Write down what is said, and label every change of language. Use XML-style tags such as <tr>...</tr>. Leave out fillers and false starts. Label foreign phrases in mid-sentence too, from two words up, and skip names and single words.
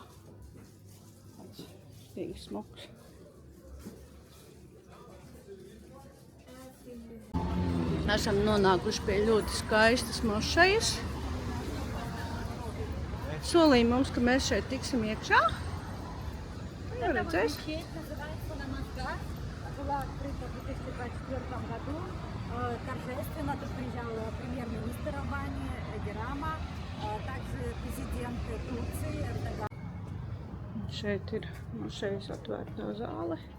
<lv>Tāds stīgi smuks. Esam nonākuši pie ļoti skaistas mošejas. Solīja mums, ka mēs šeit tiksim iekšā. Jau redzēs.</lv> <ru>Называется Намазгар. Была открыта в 2024 году. Торжественно тут приезжал премьер-министр Албании Эди Рама, также президент Турции Эрдоган.</ru> <lv>Šeit ir mošejas atvērtā zāle.</lv>